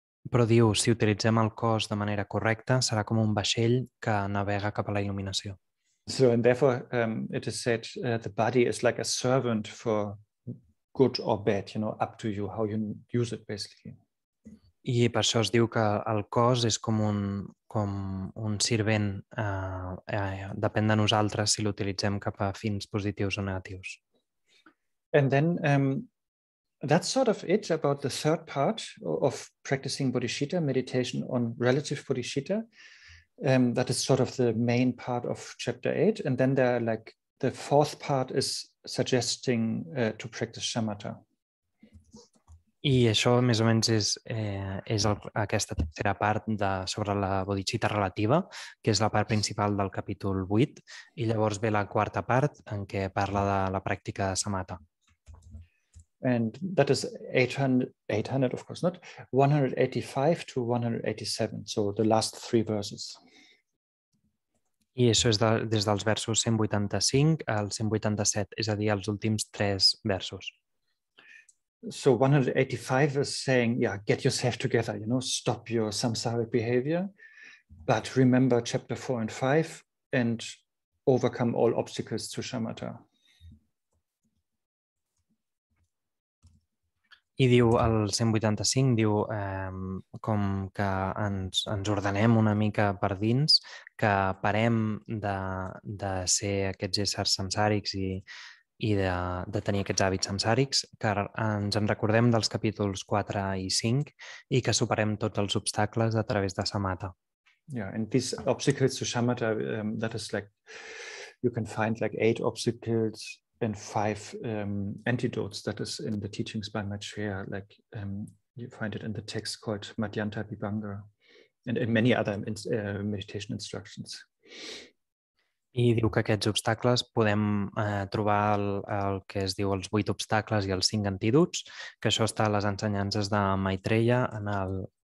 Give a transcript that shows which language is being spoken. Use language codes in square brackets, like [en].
[ca] Però diu, si utilitzem el cos de manera correcta, serà com un vaixell que navega cap a la il·luminació. [en] So, and therefore, it is said the body is like a servant for good or bad, you know, up to you, how you use it, basically. [ca] I per això es diu que el cos és com un servent, depèn de nosaltres si l'utilitzem cap a fins positius o negatius. [en] And then that's sort of it about the third part of practicing bodhicitta, meditation on relative bodhicitta. That is sort of the main part of chapter 8. And then the fourth part is suggesting to practice shamatha. [ca] I això més o menys és aquesta tercera part sobre la bodhicitta relativa, que és la part principal del capítol 8, i llavors ve la quarta part en què parla de la pràctica de samatha. [en] And that is 800, of course not, 185 to 187, so the last 3 verses. [ca] I això és des dels versos 185 al 187, és a dir, els últims 3 versos. [en] So 185 is saying, yeah, get yourself together, stop your samsaric behavior, but remember chapter 4 and 5 and overcome all obstacles to shamatha. [ca] I diu, el 185 diu com que ens ordenem una mica per dins, que parem de ser aquests éssers samsàrics i de tenir aquests hàbits samsàrics, que ens en recordem dels capítols 4 i 5 i que superem tots els obstacles a través de samatha. [en] Yeah, and these obstacles to shamatha, that is like, you can find like 8 obstacles and 5 antidotes. That is in the teachings by Meister, like you find it in the text called Madhyanta Vibhanga and in many other meditation instructions. [ca] I diu que aquests obstacles podem trobar el que es diu els 8 obstacles i els 5 antídots, que això està a les ensenyances de Maitreya en el